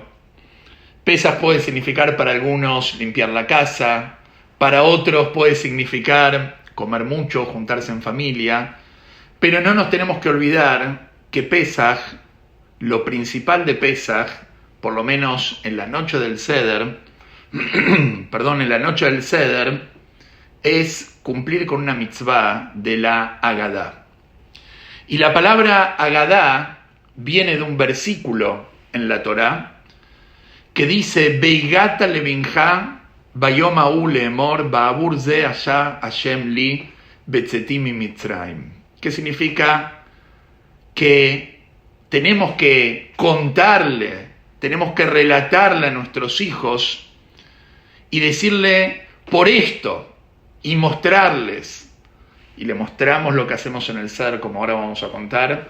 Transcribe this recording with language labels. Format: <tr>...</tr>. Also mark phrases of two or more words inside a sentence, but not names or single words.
<es>Pesaj puede significar para algunos limpiar la casa, para otros puede significar comer mucho, juntarse en familia, pero no nos tenemos que olvidar que Pesaj, lo principal de Pesaj, por lo menos en la noche del Seder, es cumplir con una mitzvah de la Agadá. Y la palabra Agadá viene de un versículo en la Torá que dice:</es> <he>והגדת לבנך ביום ההוא לאמר בעבור זה עשה השם לי בצאתי ממצרים.</he> <es>Que significa que tenemos que contarle, tenemos que relatarle a nuestros hijos y decirle por esto, y mostrarles, y le mostramos lo que hacemos en el Ser, como ahora vamos a contar.</es>